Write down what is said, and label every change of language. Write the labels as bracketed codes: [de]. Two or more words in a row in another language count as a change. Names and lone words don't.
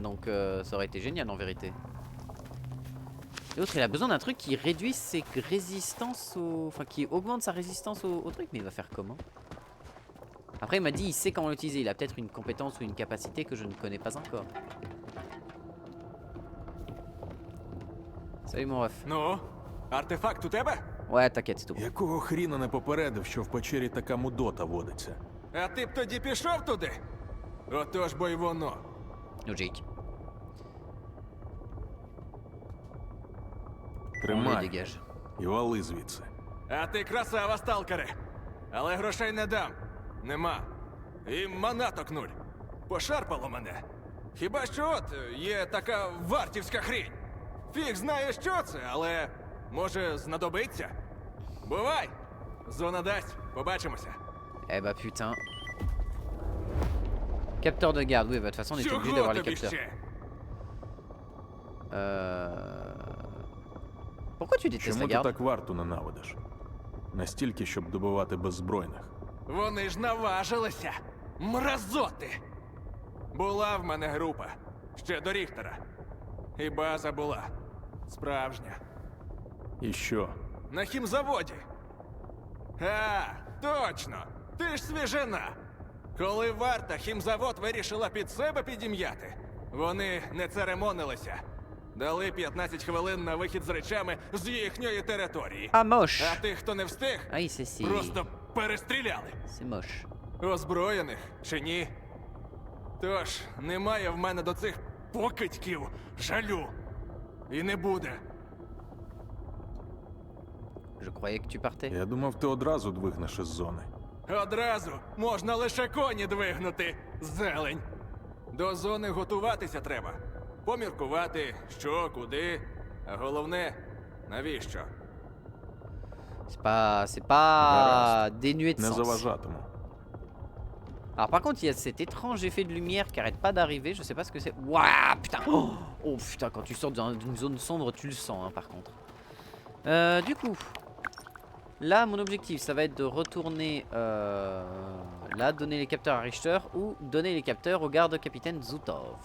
[fr] Donc ça aurait été génial en vérité. L'autre il a besoin d'un truc qui réduise ses résistances au... Enfin qui augmente sa résistance au truc. Mais il va faire comment? Après il m'a dit il sait comment l'utiliser. Il a peut-être une compétence ou une capacité que je ne connais pas encore. Salut mon ref. [uk] Ну, артефакт у тебе? [fr] Ouais t'inquiète c'est tout. [uk] Якого хріна не попередив, що в печері така мудота водиться? А ти б тоді пішов туди? Отож бо й воно. [fr] Logique. On le [uk] Тримай [fr] dégage. [uk] і вали звідси. А ти красава, сталкере. Але грошей не дам. Нема. І манаток нуль. Пошарпало мене. Хіба що от є така вартівська хрінь. Фіг знає, що це, але може знадобиться. Бувай! Зона дасть. Побачимося. [fr] Eh bah putain. Capteur de garde, oui, bah de toute façon on est obligé d'avoir les [uk] тобі [fr] capteurs. [uk] ще? [fr] Pourquoi tu détestes la [uk] Чому ти [fr] garde? [uk] так варту ненавидиш? Настільки, щоб добивати беззбройних. Вони ж наважилися. Мразоти! Була в мене група. Ще до Ріхтера. І база була. Справжня. І що? На хімзаводі. А, точно! Ти ж свіжина! Коли варта хімзавод вирішила під себе підім'яти, вони не церемонилися. Дали 15 хвилин на вихід з речами з їхньої території. [fr] Ah moche. [uk] А тих, хто не встиг, [fr] Ah oui c'est [uk] просто перестріляли. [fr] c'est moche. [uk] Озброєних чи ні? Тож, немає в мене до цих покидьків жалю. І не буде. [fr] Je croyais que tu partais. [uk] Я думав, ти одразу двигнеш із зони. Одразу можна лише коні двигнути, зелень. До зони готуватися треба. Поміркувати, що, куди. А головне, навіщо? [fr] C'est pas dénué de [uk] Не [fr] sens. [uk] заважатиму. [fr] Alors par contre il y a cet étrange effet de lumière qui arrête pas d'arriver, je sais pas ce que c'est. Waouh putain. Oh putain quand tu sors d'une zone sombre tu le sens hein, par contre. Du coup, là mon objectif ça va être de retourner là, donner les capteurs à Richter ou donner les capteurs au garde-capitaine Zutov.